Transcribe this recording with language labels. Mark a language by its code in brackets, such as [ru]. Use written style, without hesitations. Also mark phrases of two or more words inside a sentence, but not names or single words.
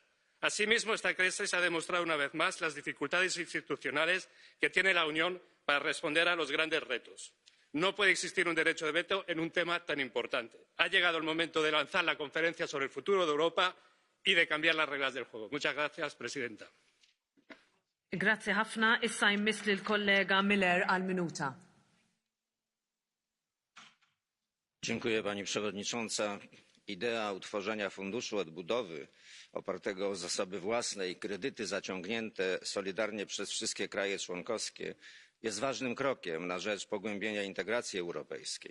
[es] Asimismo, esta crisis ha demostrado una vez más las dificultades institucionales que tiene la Unión para responder a los grandes retos. No puede existir un derecho de veto en un tema tan importante. Ha llegado el momento de lanzar la conferencia sobre el futuro de Europa y de cambiar las reglas del juego. Muchas gracias, presidenta. [mt] Grazie ħafna, issa jmiss lill-kollega Miller għal-minuta. [pl] Dziękuję pani przewodnicząca. Idea utworzenia funduszu odbudowy opartego o zasoby własne i kredyty zaciągnięte solidarnie przez wszystkie kraje członkowskie jest ważnym krokiem na rzecz pogłębienia integracji europejskiej.